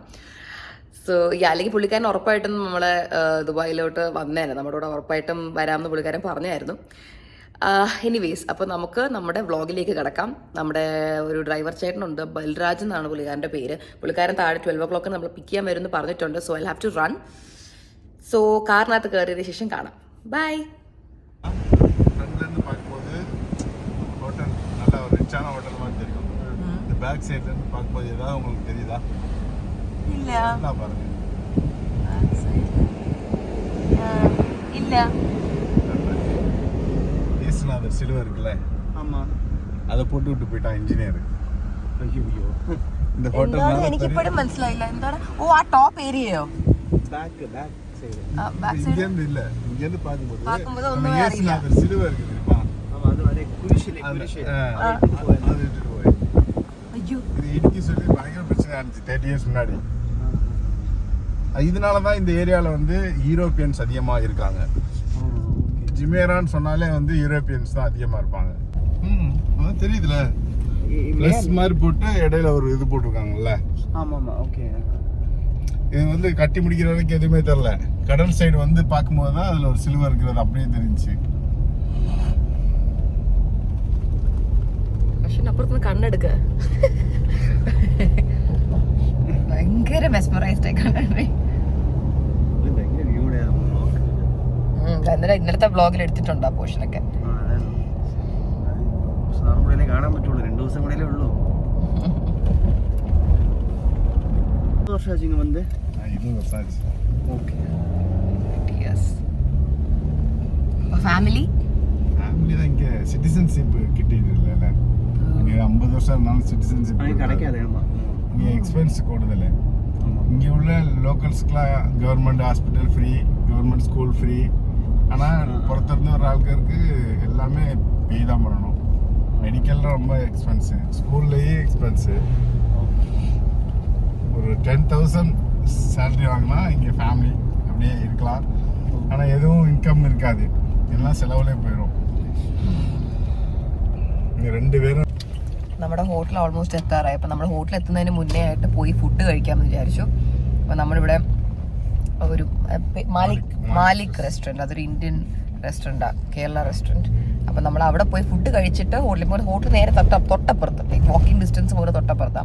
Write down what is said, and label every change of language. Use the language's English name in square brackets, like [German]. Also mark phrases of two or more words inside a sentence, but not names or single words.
[Malayalam] സോ അല്ലെങ്കിൽ പുള്ളിക്കാരൻ ഉറപ്പായിട്ടും നമ്മളെ ദുബായിലോട്ട് വന്നേനെ, നമ്മുടെ കൂടെ ഉറപ്പായിട്ടും വരാമെന്ന് പുള്ളിക്കാരൻ പറഞ്ഞായിരുന്നു. എനിവേസ്, അപ്പോൾ നമുക്ക് നമ്മുടെ വ്ളോഗിലേക്ക് കിടക്കാം. നമ്മുടെ ഒരു ഡ്രൈവർ ചേട്ടനുണ്ട്, ബൽരാജ് എന്നാണ് പുള്ളിക്കാരൻ്റെ പേര്. പുള്ളിക്കാരൻ താഴെ 12 o'clock നമ്മൾ പിക്ക് ചെയ്യാൻ വരുമെന്ന് പറഞ്ഞിട്ടുണ്ട്. [English] so I have to run. [Malayalam] സോ കാറിനകത്ത് കയറിയതിന് ശേഷം കാണാം. ബൈ. [Tamil] பேக் சைடுல இருந்து பார்க்கும்போது ஏதாவது உங்களுக்கு தெரியுதா? இல்ல என்ன பாருங்க. இல்ல ஏசுநாதர் சிலுவை இருக்குல்ல, ஆமா, அதை போட்டு விட்டு போயிட்டான் இன்ஜினியர். ஐயோ இந்த ஹோட்டல் [Malayalam] എനിക്ക് ഇപ്പോഴും മനസ്സിലായില്ല എന്താണ്. ഓ ആ ടോപ്പ് ഏരിയയോ? [English] back side [Malayalam] ബാക്ക് [Tamil] இங்க [Malayalam] സൈഡ് [Tamil] இருந்து இல்ல, இங்க இருந்து பார்க்கும்போது ஒண்ணும் ஒண்ணும் ஏசுநாதர் சிலுவை இருக்கு தெரியுமா? ஆமா, அது வரை குரிஷிலே அது குரிஷிலே இட்டுட்டு போய் ஐயோ இது இடிக்கி சொல்லி பயங்கர பிரச்சனை ஆச்சு 30 years முன்னாடி. இதனாலதான் இந்த ஏரியால வந்து யூரோப்பியன்ஸ் அதிகமா இருக்காங்க. ஜிமேரான்னு சொன்னாலே வந்து யூரோப்பியன்ஸ் தான் அதிகமா இருப்பாங்க. அதான் தெரியுதுல, பிளஸ் மாதிரி போட்டு இடையில ஒரு இது போட்டிருக்காங்கல்ல. ஆமாமா, ஓகே. இது வந்து கட்டி முடிக்கிற வரைக்கும் எதுவுமே தெரியல. கடல் சைடு வந்து பார்க்கும்போது தான் அதுல ஒரு சிலுவை இருக்கிறது அப்படியே தெரிஞ்சுச்சு. [Malayalam] അപ്പുറത്തുനിന്ന് കണ്ണെടുക്ക മെസ്മറൈസ്ഡ് ആയിക്കാണ്. ഇന്നലത്തെ വ്ളോഗിൽ എടുത്തിട്ടുണ്ട് ആ പോർഷനൊക്കെ. കാണാൻ പറ്റുള്ളൂ, 2 ദിവസം കൂടെ ഉള്ളൂ. വർഷം വന്ന് [Tamil] 20 வருஷம் ஆச்சு. [Malayalam] ഓക്കെ. ഫാമിലി [Tamil] தான் இங்க சிட்டிசன்ஷிப் கிட்டிட்டு இல்ல. இங்க 50 வருஷம் இருந்தாலும் சிட்டிசன்ஷிப் கிடைக்காது. இங்க எக்ஸ்பென்ஸ் கூடுதல். இங்க உள்ள லோக்கல்ஸ்க்குலாம் [English] government hospital free, government school free. [Tamil] ஆனால் புறத்திருந்து ஒரு ஆட்களுக்கு எல்லாமே பே தான் பண்ணணும். மெடிக்கலில் ரொம்ப எக்ஸ்பென்ஸு, ஸ்கூல்லையே எக்ஸ்பென்ஸு. ஒரு 10,000 சேலரி வாங்கினா இங்கே ஃபேமிலி அப்படியே இருக்கலாம். ஆனால் எதுவும் இன்கம் இருக்காது, எல்லாம் செலவுலேயே போயிடும். [Malayalam] ഇങ്ങനെ 2 പേരും. നമ്മുടെ ഹോട്ടൽ ഓൾമോസ്റ്റ് എത്താറായി. അപ്പം നമ്മൾ ഹോട്ടൽ എത്തുന്നതിന് മുന്നേ ആയിട്ട് പോയി ഫുഡ് കഴിക്കാമെന്ന് വിചാരിച്ചു. അപ്പം നമ്മളിവിടെ ഒരു മാലിക് റെസ്റ്റോറൻറ്റ്, അതൊരു ഇന്ത്യൻ റെസ്റ്റോറൻറ്റാണ്, കേരള റെസ്റ്റോറൻറ്റ്. അപ്പം നമ്മൾ അവിടെ പോയി ഫുഡ് കഴിച്ചിട്ട് ഹോട്ടൽ നേരെ തൊട്ടപ്പുറത്ത്, [English] walking distance [Malayalam] പോലെ തൊട്ടപ്പുറത്താണ്.